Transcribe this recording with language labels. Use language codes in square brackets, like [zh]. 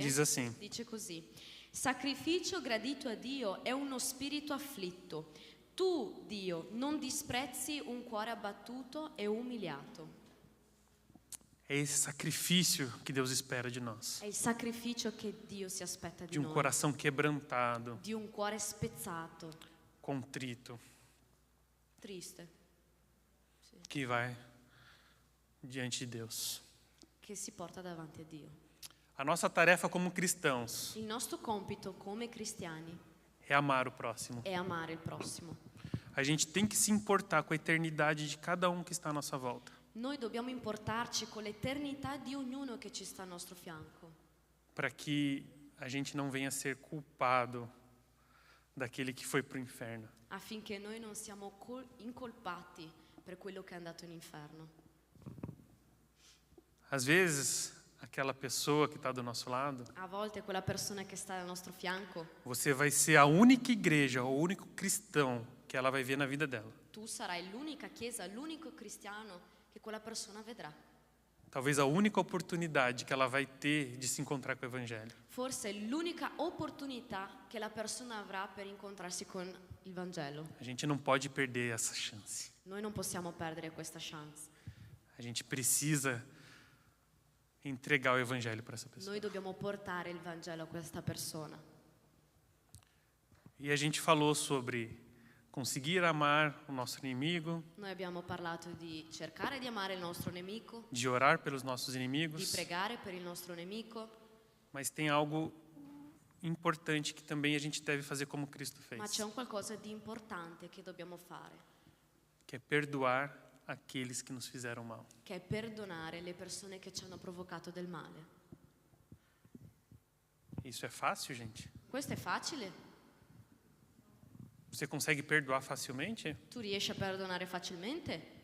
[pt] diz assim: [it] dice così: sacrificio gradito a Dio è uno spirito afflitto. Tu, Dio, non disprezzi un cuore abbattuto e umiliato. [pt] É esse sacrifício que Deus espera de nós. [it] È il sacrificio che Dio si aspetta di [pt] De um [it] noi, [pt] coração quebrantado, [it] di un cuore spezzato, [pt] contrito, [it] triste, [pt] que vai diante de Deus. [it] che si porta davanti a Dio. [pt] A nossa tarefa como cristãos [it] Il nostro compito come cristiani [pt] é amar o próximo. [it] è amare il prossimo. [pt] A gente tem que se importar com a eternidade de cada um que está à nossa volta. [it] Noi dobbiamo importarci con l'eternità di ognuno che ci sta al nostro fianco, [pt] Para que a gente não venha ser culpado daquele que foi para o inferno. [it] affinché noi non siamo incolpati per quello che è andato in inferno. [pt] Às vezes, aquela pessoa que está do nosso lado, [it] A volte quella persona che sta al nostro fianco, [pt] você vai ser a única igreja, o único cristão que ela vai ver na vida dela. [it] tu sarai l'unica chiesa, l'unico cristiano che quella persona vedrà. [pt] Talvez a única oportunidade que ela vai ter de se encontrar com o Evangelho. [it] Forse è l'unica opportunità che la persona avrà per incontrarsi con il Vangelo. [pt] A gente não pode perder essa chance. [it] Noi non possiamo perdere questa chance. [pt] A gente precisa entregar o Evangelho para essa pessoa. [it] Noi dobbiamo portare il Vangelo a questa persona. [pt] E a gente falou sobre conseguir amar o nosso inimigo, [it] Noi abbiamo parlato di cercare di amare il nostro nemico, [pt] de orar pelos nossos [it] di [pt] inimigos, [it] pregare per il nostro nemico, [pt] mas tem algo importante que também a gente deve fazer como Cristo [it] ma [pt] fez, [it] c'è un qualcosa di importante che dobbiamo fare, [pt] que é perdoar aqueles que nos fizeram mal. [it] che è perdonare le persone che ci hanno provocato del male. [pt] Isso é fácil, gente? [it] Questo è facile? [pt] Você consegue perdoar facilmente? [it] Tu riesci a perdonare facilmente?